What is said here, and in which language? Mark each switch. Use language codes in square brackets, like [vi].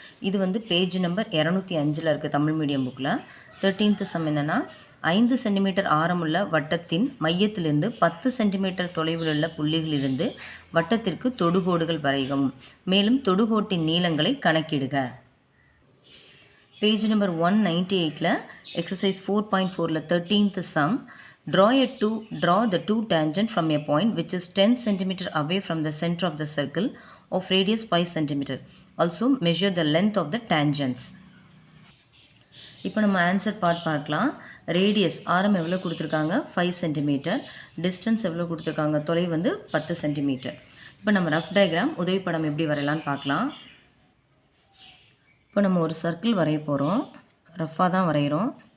[ta] இது வந்து page number 205 இருக்குது தமிழ் மீடியம் புக்கில். 13th சம் என்னென்னா 5 சென்டிமீட்டர் ஆரமுள்ள வட்டத்தின் மையத்திலிருந்து 10 சென்டிமீட்டர் தொலைவில் உள்ள புள்ளிகளிலிருந்து வட்டத்திற்கு தொடுகோடுகள் வரைகவும், மேலும் தொடுகோட்டின் நீளங்களை கணக்கிடுக. Page number 198ல் exercise 4.4ல் 13th some. [en] Draw the two tangent from a point which is 10 cm away from the center of the circle of radius 5 cm. Also measure the length of the tangents. [ta] இப்போ நம்ம answer பார்க்கலாம். Radius ஆரம் எவ்வளோ கொடுத்துருக்காங்க 5 centimetre. Distance எவ்வளோ கொடுத்துருக்காங்க, தொலைவு வந்து 10 சென்டிமீட்டர். இப்போ நம்ம ரஃப் டயக்ராம் உதவி படம் எப்படி வரையலான்னு பார்க்கலாம். இப்போ நம்ம ஒரு சர்க்கிள் வரைய போகிறோம். ரஃப்பாக தான் வரைகிறோம்.